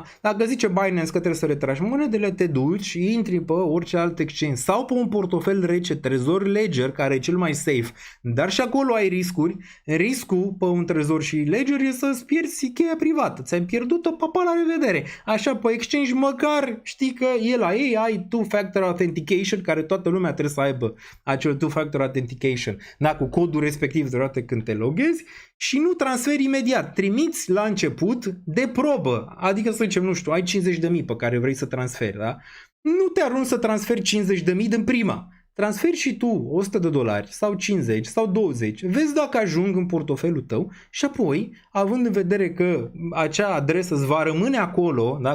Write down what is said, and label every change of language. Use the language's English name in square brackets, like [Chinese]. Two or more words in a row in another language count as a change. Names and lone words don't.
[Romanian] Dacă zice Binance că trebuie să retragi monedele, te duci, intri pe orice alt exchange sau pe un portofel rece, Trezor Ledger, care e cel mai safe, dar și acolo ai riscuri. Riscul pe un Trezor și Ledger e să-ți pierzi cheia privată. Ți-ai pierdut-o, papa, la revedere. Așa, pe exchange măcar știi că e la ei, ai [English] two-factor authentication, [Romanian] care toată lumea trebuie să aibă acel [English] two-factor authentication, [Romanian] da? Cu codul respectiv deodată când te loghezi. Și nu transferi imediat, trimiți la început de probă, adică să zicem, nu știu, ai 50.000 pe care vrei să transferi, da? Nu te arunci să transferi 50.000 din prima. Transferi și tu $100 sau 50 sau 20, vezi dacă ajung în portofelul tău și apoi, având în vedere că acea adresă îți va rămâne acolo, da?